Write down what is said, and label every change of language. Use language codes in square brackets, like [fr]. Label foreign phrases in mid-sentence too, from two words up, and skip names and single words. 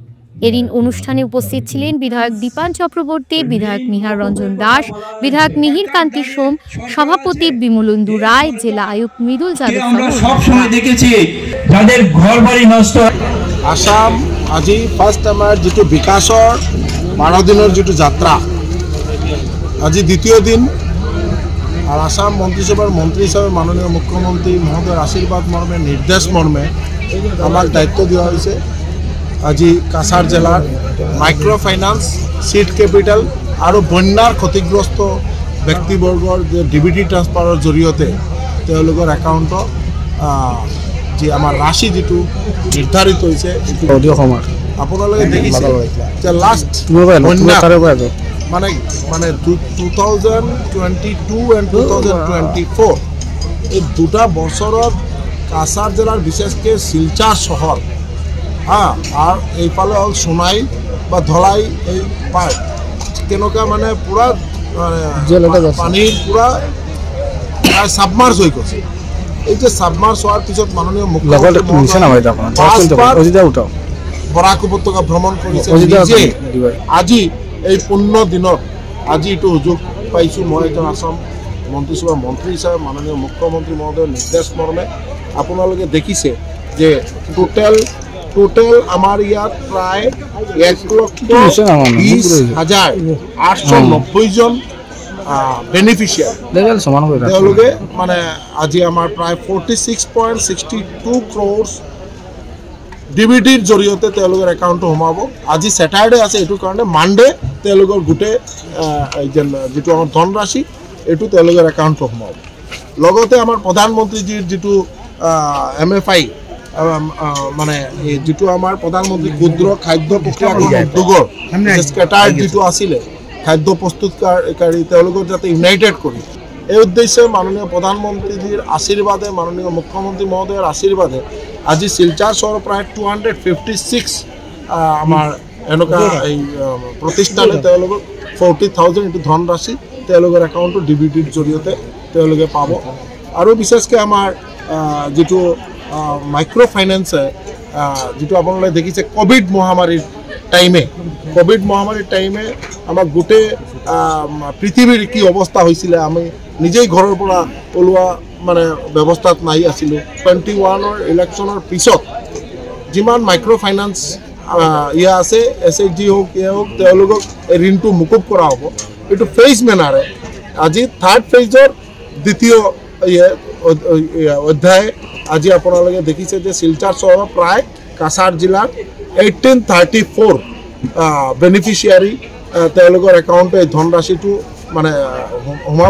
[bn] এদিন অনুষ্ঠানে উপস্থিত ছিলেন বিধায়ক দীপান চক্রবর্তী, বিধায়ক নিহার রঞ্জন দাস, বিধায়ক মিহির কান্তি সোম, সভাপতি বিমলেন্দু রায়, জেলা আয়ুক্ত মৃদুল যাদব। আমরা সব সময় দেখেছি যাদের ঘরবাড়ি নষ্ট। [as] আসাম আজি ফার্স্ট আমার যেটো বিকাশৰ 12 দিনৰ যেটো যাত্ৰা আজি দ্বিতীয় দিন। [bn] আর আসাম মন্ত্রিসভার মন্ত্রী হিসাবে মাননীয় মুখ্যমন্ত্রী মহোদয়ের আশীর্বাদ মর্মে নির্দেশ মর্মে আমার দায়িত্ব দেওয়া হয়েছে আজি কাছাড় জেলার [en] micro finance seed capital [bn] আর বন্যার ক্ষতিগ্রস্ত ব্যক্তিবর্গৰ যে [en] DBT transfer [as] জৰিয়তে তেওঁলোকৰ একাউণ্টত [bn] যে আমার রাশি যেটো নির্ধারিত হয়েছে [as] আপোনালোকে দেখিছে যে [bn] লাস্ট মানে [as] 2022 and 2024 এই দুটা বছৰত কাছাড় জেলার বিশেষকৈ শিলচর শহর আর এইফালে হল সোনাই বা ধলাই এই পার কেনেকুৱা মানে পুরা পানীৰ পুরা সাবমার্জ [bn] হয়ে গেছে। এই যে সাবমার্জ হওয়ার পিছত মাননীয় মুখ্যমন্ত্রী বরাক উপত্যকা ভ্রমণ করেছে। [as] আজি এই পূর্ণ দিনত আজি এইটো সুযোগ পাইছোঁ মই এজন আসাম মন্ত্রিসভাৰ মন্ত্রী হিসাবে মাননীয় মুখ্যমন্ত্রী মহোদয়ের নির্দেশ মর্মে আপোনালোকে দেখিছে যে টোটাল আমার ইয়াত প্রায় 1,20,890 জন বেনিফিচিয়ারি মানে আজি আমার প্রায় 46.62 crores ডিবিটির জৰিয়তে তেওঁলোকৰ একাউণ্ট সোমাব। আজি স্যাটাৰডে আছে, এইটো কাৰণে মানডে তেওঁলোকৰ গোটেই যেটো আমাৰ ধনৰাশি এইটো তেওঁলোকৰ একাউণ্ট সোমাব। লগতে আমাৰ প্ৰধানমন্ত্ৰীজীৰ যেটো MFI মানে যেটো আমাৰ প্ৰধানমন্ত্ৰী ক্ষুদ্ৰ খাদ্য প্ৰক্ৰিয়াকৰণ উদ্যোগৰ স্কেটাৰ যেটো আছিলে খাদ্য প্ৰস্তুতকাৰী তেওঁলোকৰ যাতে ইউনাইটেড কৰি এই উদ্দেশ্যে মাননীয় প্ৰধানমন্ত্ৰীজীৰ আশীৰ্বাদে মাননীয় মুখ্যমন্ত্ৰী মহোদয়ের আশীর্বাদে আজি শিলচর শহর প্রায় 256 আমার এনেকুৱা এই প্রতিষ্ঠানে 40,000 ইন্টু ধনরাশি একাউন্টত ডিবিটির জৰিয়তে পাব। [bn] আর বিশেষকৈ আমার যেটো [en] micro finance [bn] যেটো আপনারা দেখিছে কোভিড মহামারীর টাইমে আমার গোটেই পৃথিবীর কি অবস্থা হয়েছিল আমি নিজেই [as] ঘৰৰ পৰা ওলোৱা মানে ব্যৱস্থাত নাই আছিলোঁ। 21-ৰ ইলেকশ্যনৰ পিছত যিমান [en] micro finance [as] ইয়া আছে SHG হোক তেওঁলোকক এই ঋণটো মুকুব কৰা হ'ব। এইটো ফেজ মেনাৰে আজি থাৰ্ড ফেজৰ দ্বিতীয় অধ্যায় আজি আপোনালোকে দেখিছে যে শিলচৰ চহৰৰ প্ৰায় কাছাড় জিলাৰ 1834 বেনিফিচিয়াৰী তেওঁলোকৰ একাউণ্টে এই ধনৰাশিটো মানে সোমাব।